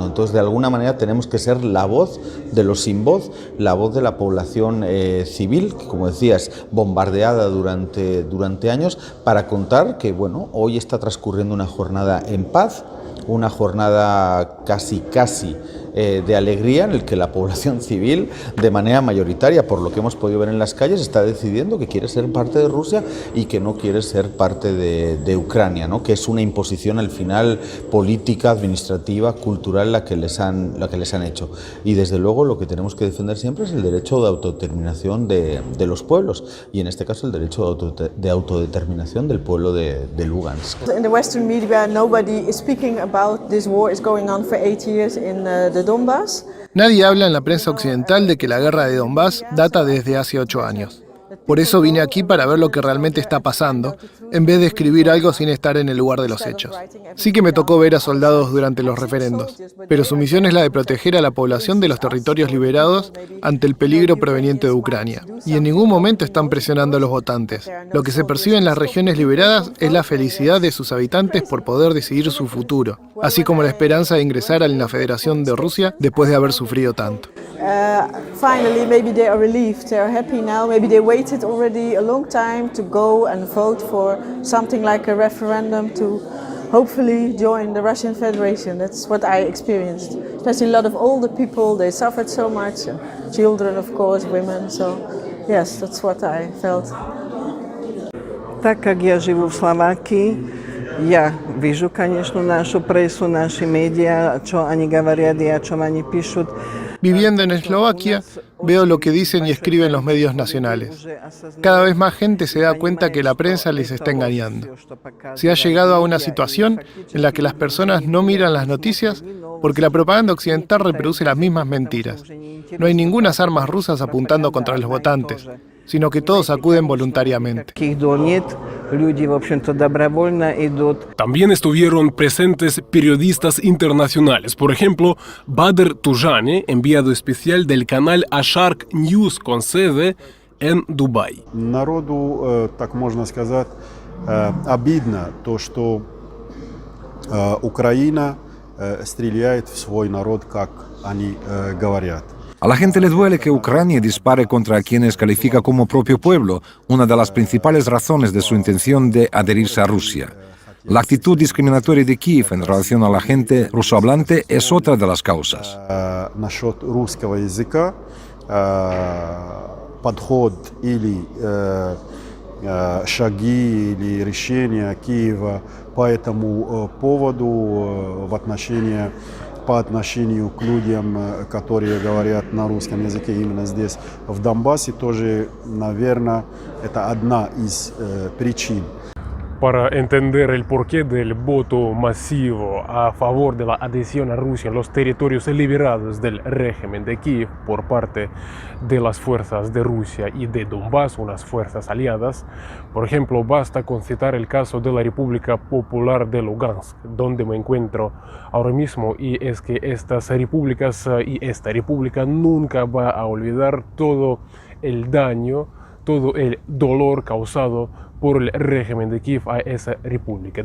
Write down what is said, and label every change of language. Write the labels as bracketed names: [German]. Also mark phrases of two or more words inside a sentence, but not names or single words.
[Spanish] Entonces de alguna manera tenemos que ser la voz de los sin voz, la voz de la población civil, que como decías, bombardeada durante años, para contar que bueno, hoy está transcurriendo una jornada en paz, una jornada casi de alegría en el que la población civil, de manera mayoritaria, por lo que hemos podido ver en las calles, está decidiendo que quiere ser parte de Rusia y que no quiere ser parte de Ucrania, ¿no? Que es una imposición al final política, administrativa, cultural la que les han hecho. Y desde luego lo que tenemos que defender siempre es el derecho de autodeterminación de los pueblos, y en este caso el derecho de autodeterminación del pueblo de Lugansk. [English] In the Western media, nobody is speaking about this war is going on for 8 years in the Donbass. [Spanish] Nadie habla en la prensa occidental de que la guerra de Donbass data desde hace 8 años. Por eso vine aquí para ver lo que realmente está pasando, en vez de escribir algo sin estar en el lugar de los hechos. Sí que me tocó ver a soldados durante los referendos, pero su misión es la de proteger a la población de los territorios liberados ante el peligro proveniente de Ucrania. Y en ningún momento están presionando a los votantes. Lo que se percibe en las regiones liberadas es la felicidad de sus habitantes por poder decidir su futuro, así como la esperanza de ingresar en la Federación de Rusia después de haber sufrido tanto. [English] Finally, maybe they are relieved, they are happy now, maybe they waited already a long time to go and vote for something like a referendum to hopefully join the Russian Federation. That's what I experienced, especially a lot of older people, they suffered so much, and children of course, women, so yes, that's what I felt. [Russian] Так как я живу в Словакии, я вижу, конечно, нашу прессу, наши медиа, что они говорят и о чем они пишут. [Spanish] Viviendo en Eslovaquia, veo lo que dicen y escriben los medios nacionales. Cada vez más gente se da cuenta que la prensa les está engañando. Se ha llegado a una situación en la que las personas no miran las noticias porque la propaganda occidental reproduce las mismas mentiras. No hay ningunas armas rusas apuntando contra los votantes, sino que todos acuden voluntariamente. También estuvieron presentes periodistas internacionales, por ejemplo, Badr Tujani, enviado especial del canal Asharq News con sede en Дубай. [Russian] Народу, так можно сказать, обидно то, что Украина стреляет в свой народ, как они говорят. [Spanish] A la gente le duele que Ucrania dispare contra quienes califica como propio pueblo, una de las principales razones de su intención de adherirse a Rusia. La actitud discriminatoria de Kiev en relación a la gente rusohablante es otra de las causas. [Russian] Насчет русского языка, подход или шаги или решения Киева по этому поводу по отношению к людям, которые говорят на русском языке именно здесь, в Донбассе, тоже, наверное, это одна из причин. [Spanish] Para entender el porqué del voto masivo a favor de la adhesión a Rusia en los territorios liberados del régimen de Kiev por parte de las fuerzas de Rusia y de Donbass, unas fuerzas aliadas, por ejemplo, basta con citar el caso de la República Popular de Lugansk, donde me encuentro ahora mismo, y es que estas repúblicas y esta república nunca va a olvidar todo el daño, todo el dolor causado por el régimen de Kiev a esa república.